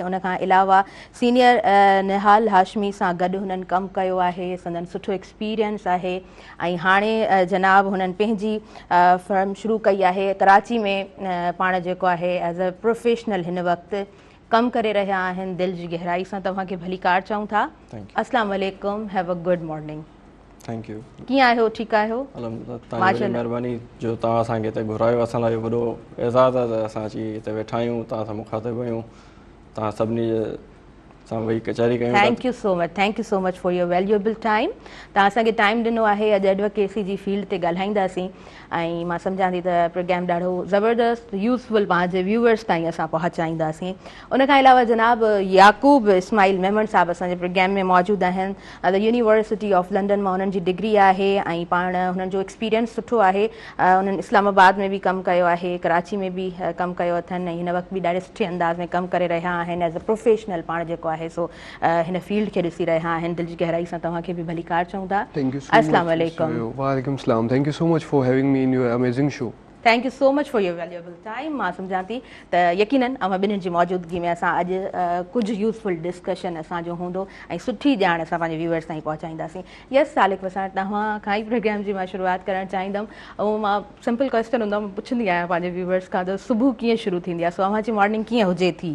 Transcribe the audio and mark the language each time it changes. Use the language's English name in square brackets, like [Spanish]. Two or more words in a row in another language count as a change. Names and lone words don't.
[Sindhi] उन खां अलावा सीनियर निहाल हाशमी सां गॾु हुननि कमु कयो आहे, संदन सुठो एक्सपीरियंस आहे। ऐं हाणे जनाब हुननि पंहिंजी फर्म शुरू कई आहे कराची में, पाण जेको आहे [English] as a professional [Sindhi] हिन वक़्तु कमु करे रहिया आहिनि। दिलि जी गहराई सां तव्हांखे भलीकार चऊं था। [Arabic] السلام عليكم, [English] have a good morning. thank you. [Sindhi] कीअं आहियो, ठीकु आहियो? तव्हांजी महिरबानी जो तव्हां असांखे हिते घुरायो, असां लाइ वॾो एज़ाज़ आहे त असां अची हिते वेठा आहियूं, तव्हां सां मुखातिबु आहियूं। तव्हां सभिनी जे असां वही कचहरी कयूं। [English] thank you so much for your valuable time. [Sindhi] तव्हां असांखे टाइम ॾिनो आहे, अॼु एडवोकेसी जी फील्ड ते ॻाल्हाईंदासीं ऐं मां सम्झां थी त प्रोग्राम ॾाढो ज़बरदस्त यूज़फुल पंहिंजे व्यूअर्स ताईं असां पहुचाईंदासीं। उन खां अलावा जनाब याकूब इस्माइल मेमन साहब असांजे प्रोग्राम में मौजूदु आहिनि। द यूनिवर्सिटी ऑफ लंडन मां उन्हनि जी डिग्री आहे ऐं पाण हुननि जो एक्सपीरियंस सुठो आहे। उन्हनि इस्लामाबाद में बि कमु कयो आहे, कराची में बि कमु कयो अथनि ऐं हिन वक़्तु बि ॾाढे सुठे अंदाज़ में कमु करे रहिया आहिनि [English] as a professional. [Sindhi] पाण जेको आहे सो हिन फील्ड खे ॾिसी रहिया आहिनि। दिलि जी गहराई सां तव्हांखे बि भलीकार चऊं था। [Arabic] السلام عليكم. وعليكم السلام. [English] thank you so much for having me in your amazing show. thank you so much for your valuable time. [Sindhi] मां सम्झां थी त यकीनन अवां ॿिन्हिनि जी मौजूदगी में असां अॼु कुझु [English] useful discussion [Sindhi] असांजो हूंदो ऐं सुठी ॼाण असां पंहिंजे व्यूअर्स ताईं पहुचाईंदासीं। यस सालिक वसाण, तव्हां खां ई प्रोग्राम जी मां शुरूआत करणु चाहींदमि ऐं मां [English] simple question [Sindhi] हूंदो मां पुछंदी आहियां पंहिंजे व्यूअर्स खां त सुबुह कीअं शुरू थींदी आहे, सो अव्हांजी मॉर्निंग कीअं हुजे थी?